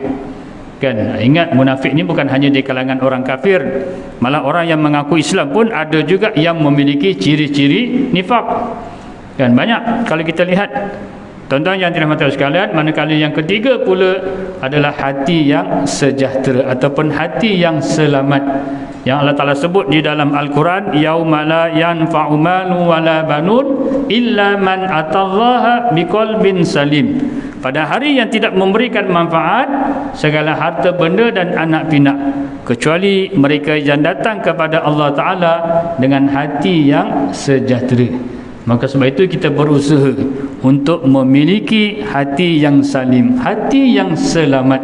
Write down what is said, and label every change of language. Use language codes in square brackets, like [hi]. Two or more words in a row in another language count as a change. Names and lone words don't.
[ms] Kan, ingat munafik ni bukan hanya di kalangan orang kafir, malah orang yang mengaku Islam pun ada juga yang memiliki ciri-ciri nifak. Kan banyak kalau kita lihat. Tuan-tuan yang dirahmati sekalian, manakala yang ketiga pula adalah hati yang sejahtera ataupun hati yang selamat, yang Allah Ta'ala sebut di dalam Al-Quran, [ar] يوم لا ينفع مال ولا بنون إلا من أتى الله بقلب سليم. [ms] Pada hari yang tidak memberikan manfaat segala harta benda dan anak pinak, kecuali mereka yang datang kepada Allah Ta'ala dengan hati yang sejahtera. Maka sebab itu kita berusaha untuk memiliki hati yang salim, hati yang selamat.